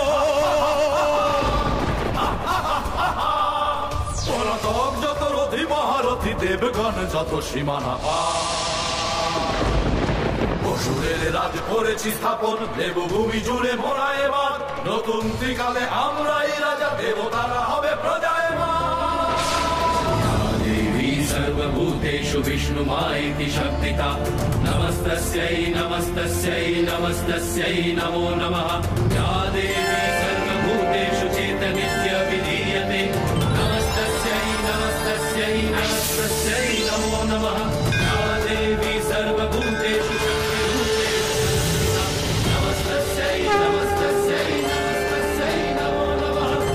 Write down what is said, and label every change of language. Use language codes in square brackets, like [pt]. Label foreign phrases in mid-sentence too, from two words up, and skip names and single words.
[bn] পলাতক যত রথী মহারথী, দেবগণ যত সীমানা অসুরের রাজ করেছি স্থাপন, দেবভূমি জুড়ে মোরা এবার। নতুন ত্রিকালে আমরাই রাজা, দেবতারা হবে প্রজায়মান। [sa] দেবী সর্বভূতেষু বিষ্ণুমাইতি শক্তিতা, নমস্তস্যৈ নমস্তস্যৈ নমস্তস্যৈ নমো নমঃ। या देवी सर्वभूतेषु चेतनित्यभिधीयते, नमस्तस्यै नमस्तस्यै नमस्तस्यै नमो नमः। या देवी सर्वभूतेषु शक्तिरूपेषु नमस्तस्यै नमस्तस्यै नमस्तस्यै नमो नमः।